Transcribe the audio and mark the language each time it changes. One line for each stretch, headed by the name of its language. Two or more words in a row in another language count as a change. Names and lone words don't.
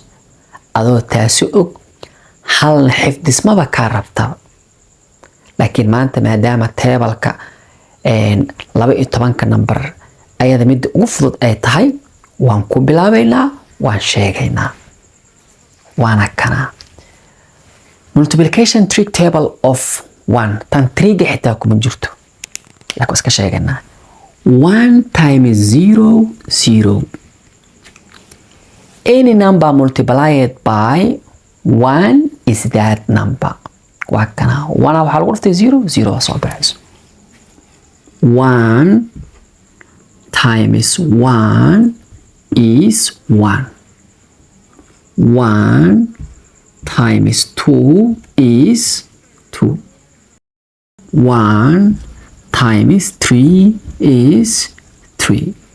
Somali: adoo taasi og hal xifdismaba ka rabta. laakiin maanta maadaama table-ka 12 number ayada mid ugu fudud ay tahay waan ku bilaabaynaa waan sheegaynaa waana kana
English: multiplication trig table of 1
Somali: tan trig xitaa kuma jirto laakiin iska sheegaynaa
English: 1 times 0 0. Any number multiplied by 1 is that number.
Somali: Waa kana 1 waxaa lagu dhuftay 0 0 soo baxayso.
English: 1 times 1 is 1. 1 times 2 is 2. 1 times 3 is 3.